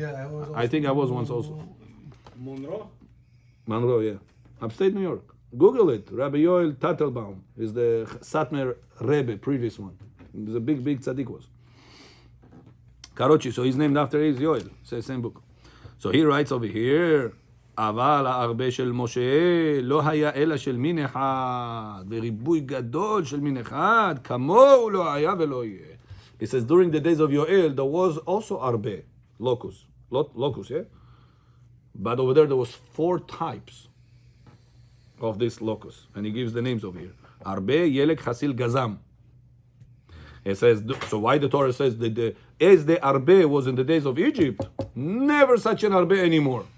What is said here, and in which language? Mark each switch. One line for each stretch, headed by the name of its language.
English: Yeah, I think I was once also. Monroe? Yeah. Upstate New York. Google it. Rabbi Yoel Tattelbaum is the Satmar Rebbe, previous one. He's a big tzaddik was. Karochi, so he's named after his Yoel. It's the same book. So he writes over here,
Hebrew: אבל הרבה של משה לא היה אלא של מין אחד, וריבוי גדול של מין אחד, כמוהו לא היה ולא יהיה.
English: He says, during the days of Yoel, there was also הרבה, locust, yeah? But over there was 4 types of this locust. And he gives the names over here. הרבה, ילק, חסיל, גזם. It says, so why the Torah says that as the הרבה was in the days of Egypt, never such an הרבה anymore.